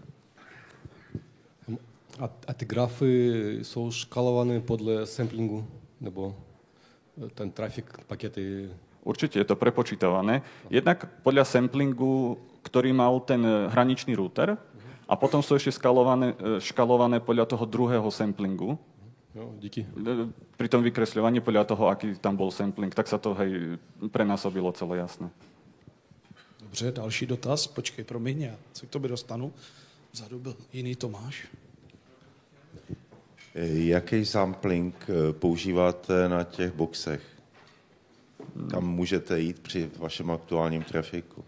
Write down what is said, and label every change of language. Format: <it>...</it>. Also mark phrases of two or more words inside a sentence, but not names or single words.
<cs>A ty grafy jsou škalované podle samplingu, nebo ten trafik, pakety?</cs> <sk>Určite je to prepočítavané. Jednak podľa samplingu, ktorý mal ten hraničný router, a potom sú ešte škalované podľa toho druhého samplingu.</sk> <cs>Jo, díky.</cs> <sk>Pri tom vykresľovaní podľa toho, aký tam bol sampling, tak sa to prenásobilo celé jasné.</sk> <cs>Dobře, další dotaz. Počkej, promiň, já se k tobě dostanu. Vzadu byl jiný Tomáš. Jaký sampling používáte na těch boxech? Kam můžete jít při vašem aktuálním trafiku?</cs>